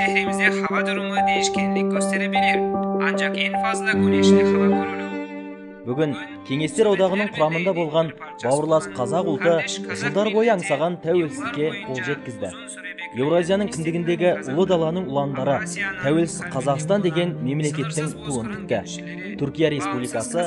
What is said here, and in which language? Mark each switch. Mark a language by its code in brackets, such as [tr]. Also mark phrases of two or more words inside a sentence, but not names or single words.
[tr] ülkemizde hava durumu değişkenlik gösterebilir. Ancak en fazla güneşli hava görülür. [kk] Бүгін Кеңестер одағының құрамында болған бауырлас қазақ ұлты жылдар бойы аңсаған тәуелсіздікке қол жеткізді. Еуразияның кіндігіндегі ұлы даланың ұландары тәуелсіз Қазақстан деген мемлекеттің туын тікті. Түркия Республикасы